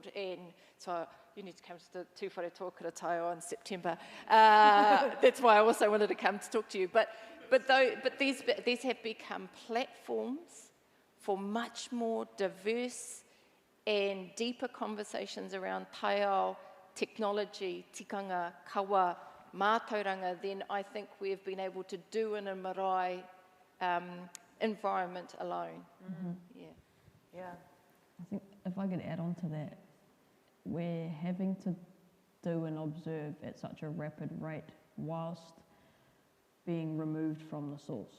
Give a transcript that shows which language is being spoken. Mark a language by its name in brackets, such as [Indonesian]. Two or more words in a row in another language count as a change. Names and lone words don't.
[English] And so you need to come to the Tūwhare Kura Taiao in September. That's why I also wanted to come to talk to you. But these have become platforms for much more diverse and deeper conversations around taiao, technology, [Māori] tikanga, kawa, mātauranga [English] than I think we've been able to do in a marae environment alone. Yeah. I think if I could add on to that, we're having to do and observe at such a rapid rate whilst being removed from the source.